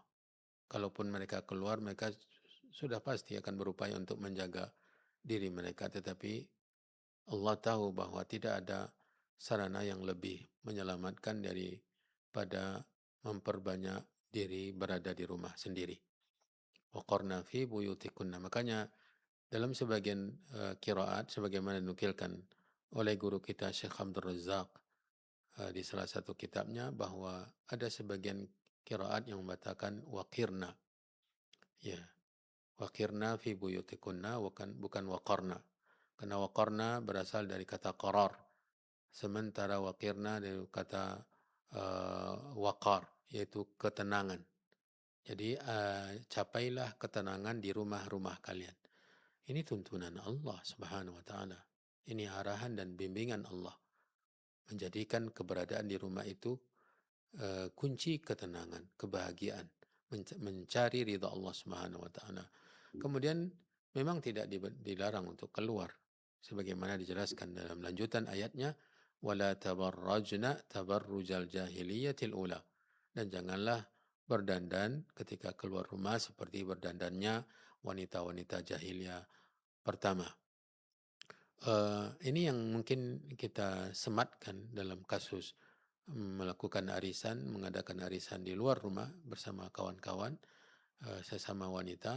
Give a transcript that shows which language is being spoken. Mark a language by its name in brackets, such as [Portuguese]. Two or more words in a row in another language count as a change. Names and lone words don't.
[Indonesian] Kalaupun mereka keluar, mereka sudah pasti akan berupaya untuk menjaga diri mereka. Tetapi Allah tahu bahwa tidak ada sarana yang lebih menyelamatkan daripada memperbanyak diri berada di rumah sendiri. [Arabic] وَقَرْنَ فِي بُيُوتِكُنَّ. [Indonesian] Makanya dalam sebagian qiraat, sebagaimana dinukilkan oleh guru kita Syekh Abdul Razak di salah satu kitabnya, bahwa ada sebagian qiraat yang mengatakan waqirna. Ya, [Arabic] وَقِرْنَ فِي بُيُوتِكُنَّ, [Indonesian] bukan waqarna. Karena waqarna berasal dari kata qarar, sementara waqirna dari kata waqar, yaitu ketenangan. Jadi capailah ketenangan di rumah-rumah kalian. Ini tuntunan Allah [Arabic] سبحانه وتعالى. [Indonesian] Ini arahan dan bimbingan Allah. Menjadikan keberadaan di rumah itu kunci ketenangan, kebahagiaan, mencari ridha Allah [Arabic] سبحانه وتعالى. [Indonesian] Kemudian memang tidak dilarang untuk keluar, sebagaimana dijelaskan dalam lanjutan ayatnya, [Arabic] وَلَا تَبَرَّجْنَ تَبَرُّجَ الْجَاهِلِيَّةِ الْأُولَى, [Indonesian] dan janganlah berdandan ketika keluar rumah seperti berdandannya wanita-wanita jahiliyah pertama. Ini yang mungkin kita sematkan dalam kasus melakukan arisan, mengadakan arisan di luar rumah bersama kawan-kawan sesama wanita.